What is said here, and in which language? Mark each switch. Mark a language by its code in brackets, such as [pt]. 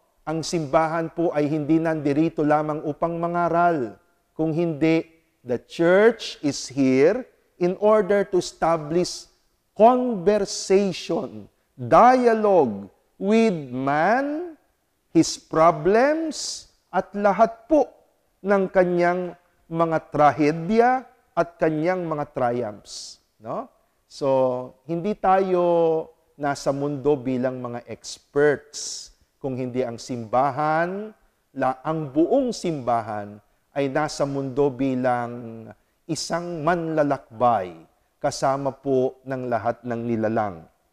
[tl] ang simbahan po ay hindi nandirito lamang upang mangaral. Kung hindi, [en] the church is here in order to establish conversation, dialogue with man, his problems, [tl] at lahat po ng kanyang mga trahedya at kanyang mga triumphs. No? So, hindi tayo nasa mundo bilang mga experts. Kung hindi ang simbahan, ang buong simbahan ay nasa mundo bilang isang manlalakbay kasama po ng lahat ng nilalang.